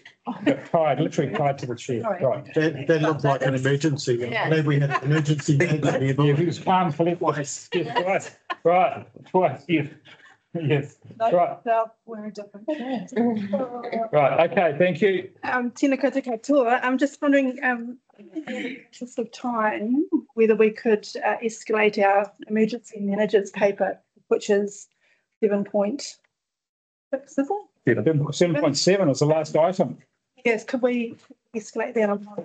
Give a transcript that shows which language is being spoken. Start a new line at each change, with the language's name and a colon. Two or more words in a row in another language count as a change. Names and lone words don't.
English: You're tied, literally tied to the chair. Sorry. Right. That looked like an emergency. Yeah. Maybe we had an emergency. Yeah, he was calm for it. Yes, right. Twice. Yes. Right. No, we're a different. Right. Okay. Thank you.
Māori: Tēnā koutou katoa.
English: I'm just wondering, in the interest of time, whether we could escalate our emergency managers paper, which is 7.6, is it? 7.7 was the last item. Yes, could we escalate that on?